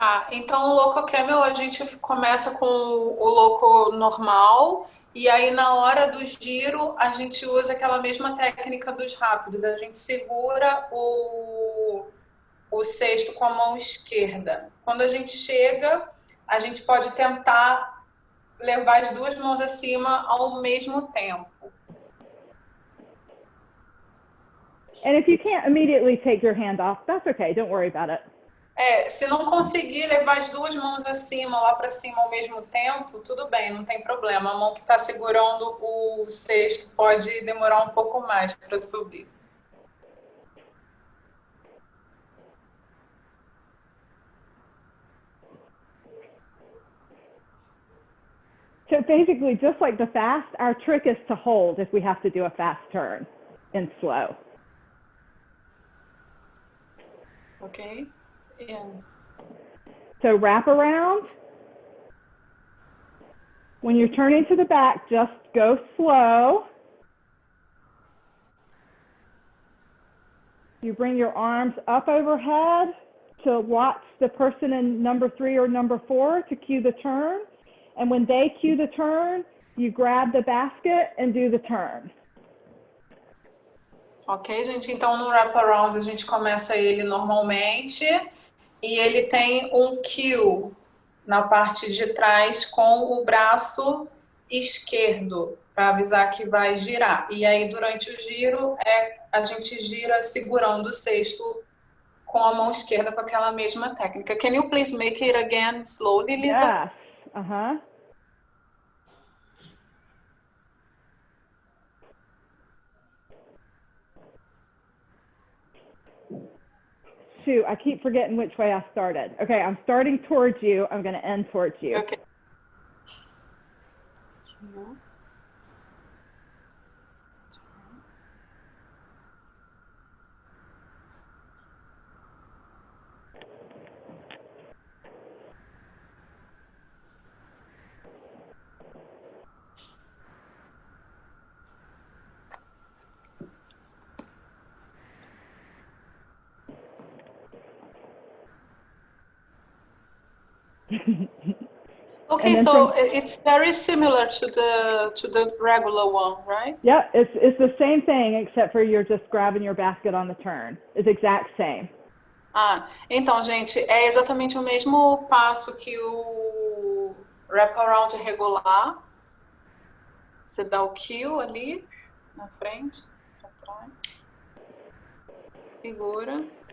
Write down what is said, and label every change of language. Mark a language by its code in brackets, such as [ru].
[pt] Então o loco camel a gente começa com o loco normal e aí na hora do giro a gente usa aquela mesma técnica dos rápidos. A gente segura o cesto com a mão esquerda. Quando a gente chega, a gente pode tentar levar as duas mãos acima ao mesmo tempo. [en] And if you can't immediately take your hand off, that's okay, don't worry about it. [pt] Se não conseguir levar as duas mãos acima, lá para cima ao mesmo tempo, tudo bem, não tem problema. A mão que está segurando o cesto pode demorar um pouco mais para subir. [en] So basically, just like the fast, our trick is to hold if we have to do a fast turn and slow. Ok? Yeah. So wrap around. When you're turning to the back, just go slow. you bring your arms up overhead to watch the person in number 3 or number 4 to cue the turn. And when they cue the turn, you grab the basket and do the turn. [pt] Ok, gente? Então, no wraparound, a gente começa ele normalmente e ele tem um cue na parte de trás com o braço esquerdo para avisar que vai girar. E aí, durante o giro, a gente gira segurando o cesto com a mão esquerda com aquela mesma técnica. [en] Can you please make it again slowly, Lisa? Yes. Uh-huh. Shoot, I keep forgetting which way I started. Okay, I'm starting towards you. I'm going to end towards you. Okay. Okay, so it's very similar to the regular one, right? Yeah, it's the same thing except for you're just grabbing your basket on the turn. It's exact same. [pt] Ah, então, gente, é exatamente o mesmo passo que o wraparound regular. Você dá o cue ali na frente, para trás, segura.